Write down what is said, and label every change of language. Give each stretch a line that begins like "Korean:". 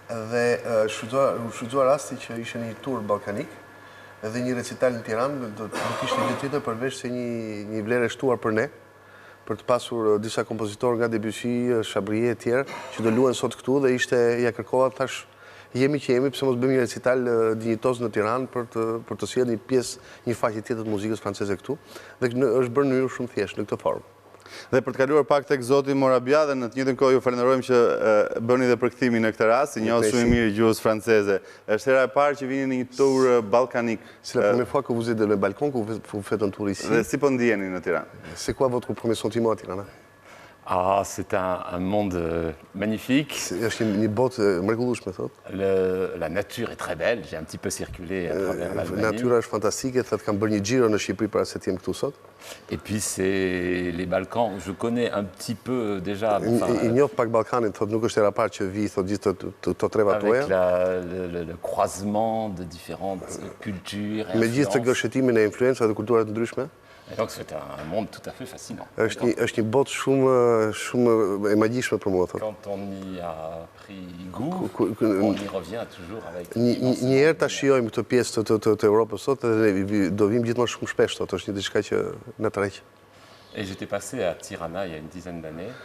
Albanian: Dhe shfrytzuar rasti që ishte një tur ballkanik dhe një recital në Tiranë, do të kishte gjë tjetër përveç se një vlerë e shtuar për ne, për të pasur disa kompozitorë nga Debussy, Chabrier e tjerë, që do luajnë sot këtu dhe ishte ja kërkova thash jemi që jemi, pse mos bëjmë një recital dinjitoz në Tiranë për të sjellë një pjesë, një faqe tjetër të muzikës franceze këtu, dhe është bërë në mënyrë shumë thjeshtë në këtë formë. Dhe për të kaluar pak tek zoti Morabia dhe në të njëjtën kohë ju falenderojmë që bëni dhe përkthimin në këtë rast, njohë shumë mirë gjuhës franceze. Është hera e parë që vini në një tur ballkanik.
French: C'est la première fois que vous êtes dans le balcon, que vous faites un tour ici.
Albanian: Dhe si po ndjeni në Tiranë?
French: C'est quoi votre premier sentiment à Tirana? Ah, c'est un monde magnifique.
Albanian: Është një botë mrekullueshme, thotë.
French: La nature est très belle. J'ai un petit peu circulé à travers l'Allemagne.
Albanian: Natyra është fantastike, thotë kam bërë një xhiro në Shqipëri para se të jem këtu sot.
French: Et puis c'est les Balkans. Je connais un petit peu déjà.
Albanian: I njoh pak Ballkanin, thotë nuk është hera parë që vi, thotë gjithë të treva tuaja.
French: Avec le croisement de différentes cultures et
Albanian: me gjithë të gëshëtimin e influencave dhe kulturave të ndryshme.
French: Et donc c'est un monde tout à fait fascinant.
Albanian: Është një botë shumë e magjishme për mua, thotë.
French: Quand on y a pris goût, on y revient toujours avec.
Albanian: Një herë ta shijojmë këtë pjesë të Europës sot dhe do vim gjithmonë shumë shpesh, thotë, është një diçka që na tërheq.
French: Et j'étais passé à Tirana il y a une dizaine d'années.